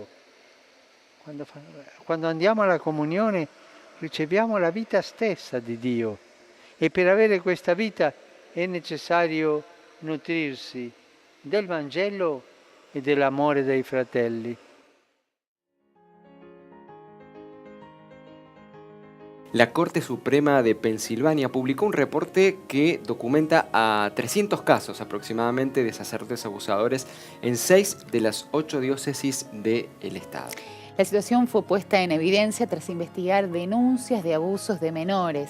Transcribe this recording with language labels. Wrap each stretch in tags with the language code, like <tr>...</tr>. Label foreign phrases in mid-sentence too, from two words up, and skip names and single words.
<it>Quando andiamo alla comunione riceviamo la vita stessa di Dio e per avere questa vita è necessario nutrirsi del Vangelo e dell'amore dei fratelli.</it> <es>La Corte Suprema de Pensilvania publicó un reporte que documenta a 300 casos aproximadamente de sacerdotes abusadores en 6 de las 8 diócesis del estado. La situación fue puesta en evidencia tras investigar denuncias de abusos de menores.</es>